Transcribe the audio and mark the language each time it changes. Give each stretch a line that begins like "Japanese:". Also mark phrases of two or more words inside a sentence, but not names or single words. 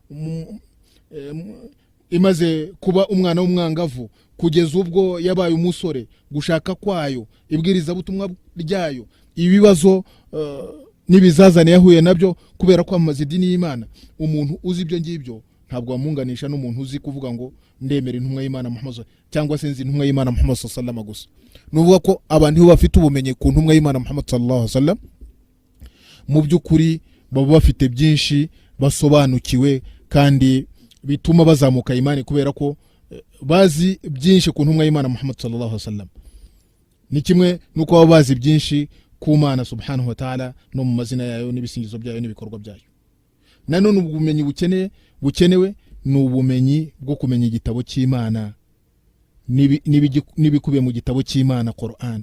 Kinyarwanda: imaze kuba umwana w'umwangavu kugeza ubwo yabaye umusore, gushaka kwayo, ibwiriza butumwa ryayo, ibibazo n'ibizazane yahuye nabyo kubera kwamamaza idini y'Imana. Umuntu uzi ibyo ngibyo ntabwo wamunganisha n'umuntu uzi kuvuga ngo ndemera intumwa y'Imana Muhammad cyangwa se nzi intumwa y'Imana Muhammad
Arabic: صلى الله عليه وسلم
Kinyarwanda: gusa. Nuvuga ko abantu bafite ubumenyi ku ntumwa y'Imana Muhammad
Arabic: صلى الله عليه وسلم
Kinyarwanda: mu by'ukuri baba bafite byinshi basobanukiwe, kandi bituma bazamuka imani kubera ko bazi byinshi ku ntumwa y'Imana Muhammad
Arabic: صلى الله عليه وسلم.
Kinyarwanda: Ni kimwe nuko baba bazi byinshi ku Mana
Arabic: سبحانه وتعالى
Kinyarwanda: no mu mazina yayo n'ibisingizo byayo n'ibikorwa byayo. Nanone ubumenyi bukenewe ni ubumenyi bwo kumenya igitabo cy'Imana n'ibikubiye mu gitabo cy'Imana Qur'an.